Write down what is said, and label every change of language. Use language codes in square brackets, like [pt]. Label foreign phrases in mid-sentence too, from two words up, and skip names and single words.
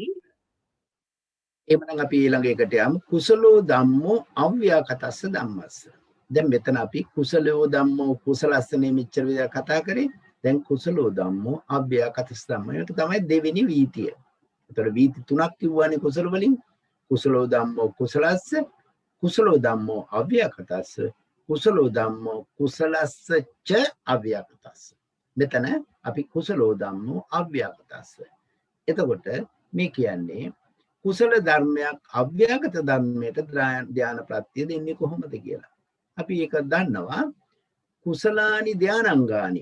[si] එමනම් අපි ඊළඟ එකට යමු. [pi] කුසලෝ ධම්මෝ අව්‍යාකතස්ස ධම්මස්ස. [si] දැන් මෙතන අපි [pi] කුසලෝ ධම්මෝ කුසලස්සනේ [si] මෙච්චර විදිහට කතා කරේ. දැන් [pi] කුසලෝ ධම්මෝ අව්‍යාකතස්ස ධම්ම. [si] ඒක තමයි දෙවෙනි වීතිය. එතකොට වීති තුනක් කිව්වනේ කුසල වලින්. [pi] කුසලෝ ධම්මෝ කුසලස්ස, කුසලෝ ධම්මෝ අව්‍යාකතස්ස, කුසලෝ ධම්මෝ කුසලස්ස ච අව්‍යාකතස්ස. [si] මෙතන අපි [pi] කුසලෝ ධම්මෝ අව්‍යාකතස්ස. [si] එතකොට මේ කියන්නේ කුසල ධර්මයක් අව්‍යාගත ධර්මයට ධාන ප්‍රත්‍ය දෙන්නේ කොහොමද කියලා. අපි ඒක දන්නවා. [pi] කුසලානි ධානාංගානි.